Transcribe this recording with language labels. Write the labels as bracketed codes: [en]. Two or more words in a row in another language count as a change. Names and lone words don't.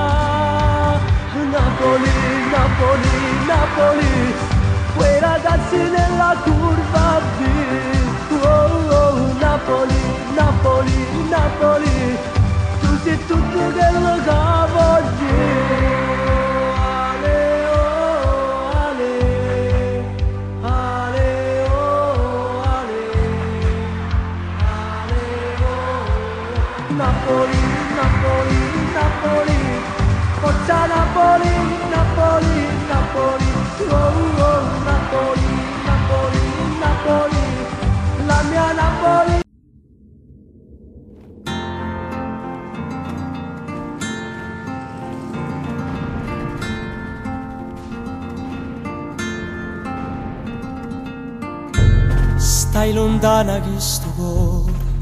[it] Napoli, Napoli, Napoli, quei ragazzi nella curva B. Oh, oh, Napoli, Napoli, Napoli, tu sei tutto quello che voglio. Ale, oh, ale, ale, oh, ale, ale, oh. Napoli, Napoli, Napoli, forza Napoli, Napoli, Napoli, oh, oh, Napoli, Napoli, Napoli, la mia Napoli. Stai lontana che sto cuore,